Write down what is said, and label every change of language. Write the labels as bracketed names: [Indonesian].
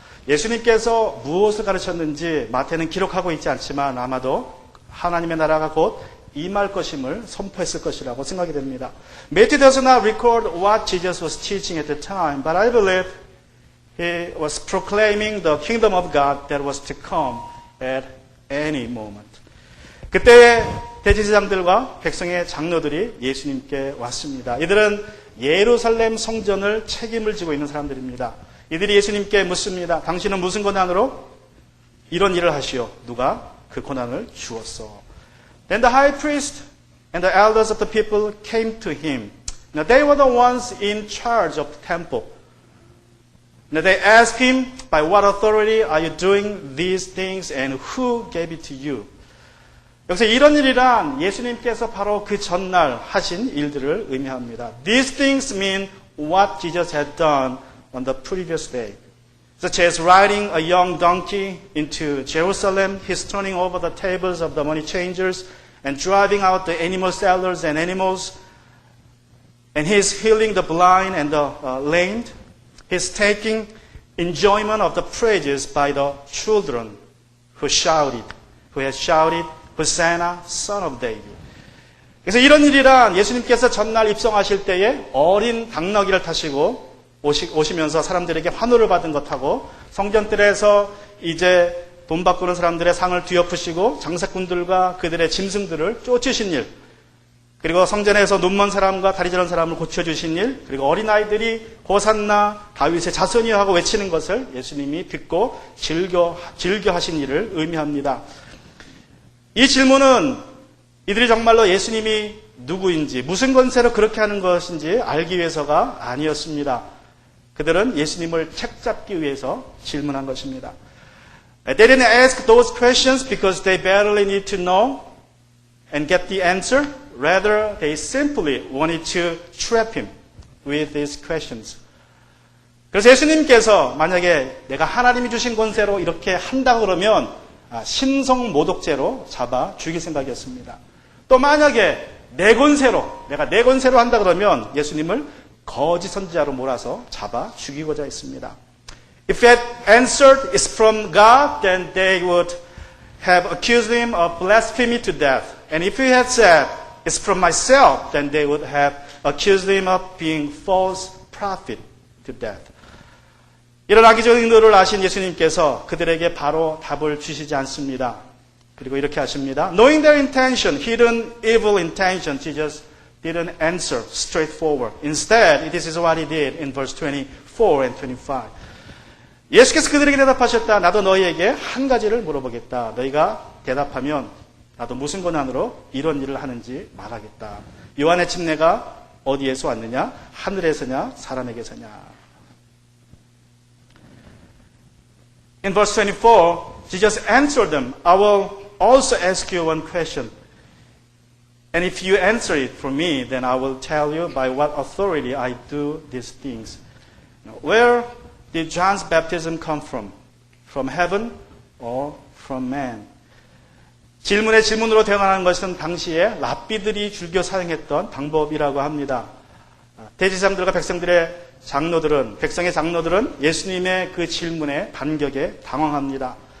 [Korean] 예수님께서 무엇을 가르쳤는지 마태는 기록하고 있지 않지만 아마도 하나님의 나라가 곧 임할 것임을 선포했을 것이라고 생각이 됩니다. [English] Matthew does not record what Jesus was teaching at the time, but I believe he was proclaiming the kingdom of God that was to come at any moment. [Korean] 그때 대제사장들과 백성의 장로들이 예수님께 왔습니다. 이들은 예루살렘 성전을 책임을 지고 있는 사람들입니다. 이들이 예수님께 묻습니다. 당신은 무슨 권한으로 이런 일을 하시오? 누가 그 권한을 주었어? [English] Then the high priest and the elders of the people came to him. Now they were the ones in charge of the temple. Now they asked him, By what authority are you doing these things and who gave it to you? [Korean] 여기서 이런 일이란 예수님께서 바로 그 전날 하신 일들을 의미합니다. [English] These things mean what Jesus had done on the previous day. Such as riding a young donkey into Jerusalem, his turning over the tables of the money changers and driving out the animal sellers and animals, and his healing the blind and the lame, his taking enjoyment of the praises by the children who had shouted, Hosanna, Son of David. [Korean] 그래서 이런 일이란 예수님께서 전날 입성하실 때에 어린 당나귀를 타시고 오시면서 사람들에게 환호를 받은 것하고 성전뜰에서 이제 돈 바꾸는 사람들의 상을 뒤엎으시고 장사꾼들과 그들의 짐승들을 쫓으신 일, 그리고 성전에서 눈먼 사람과 다리 저런 사람을 고쳐주신 일, 그리고 어린아이들이 호산나 다윗의 자손이여 하고 외치는 것을 예수님이 듣고 즐겨 하신 일을 의미합니다. 이 질문은 이들이 정말로 예수님이 누구인지 무슨 권세로 그렇게 하는 것인지 알기 위해서가 아니었습니다. 그들은 예수님을 책잡기 위해서 질문한 것입니다. [English] They didn't ask those questions because they badly need to know and get the answer. Rather, they simply wanted to trap him with these questions. [Korean] 그래서 예수님께서 만약에 내가 하나님이 주신 권세로 이렇게 한다고 그러면 신성모독죄로 잡아 죽일 생각이었습니다. 또 만약에 내가 내 권세로 한다 그러면 예수님을 거짓 선지자로 몰아서 잡아 죽이고자 했습니다. [English] If he had answered, it's from God, then they would have accused him of blasphemy to death. And if he had said, it's from myself, then they would have accused him of being false prophet to death. [Korean] 이런 악의적인 의도를 아신 예수님께서 그들에게 바로 답을 주시지 않습니다. 그리고 이렇게 하십니다. [English] Knowing their intention, hidden evil intention, Jesus didn't answer straightforward. Instead, this is what he did in verse 24 and 25. [Korean] 예수께서 그들에게 대답하셨다. 나도 너희에게 한 가지를 물어보겠다. 너희가 대답하면 나도 무슨 권한으로 이런 일을 하는지 말하겠다. 요한의 침례가 어디에서 왔느냐? 하늘에서냐? 사람에게서냐? [English] In verse 24, Jesus answered them, I will also ask you one question. And if you answer it for me, then I will tell you by what authority I do these things. Where did John's baptism come from? From heaven or from man? [Korean] 질문에 질문으로 대응하는 것은 당시에 랍비들이 즐겨 사용했던 방법이라고 합니다. 대제사장들과 백성의 장로들은 예수님의 그 질문에 반격에 당황합니다.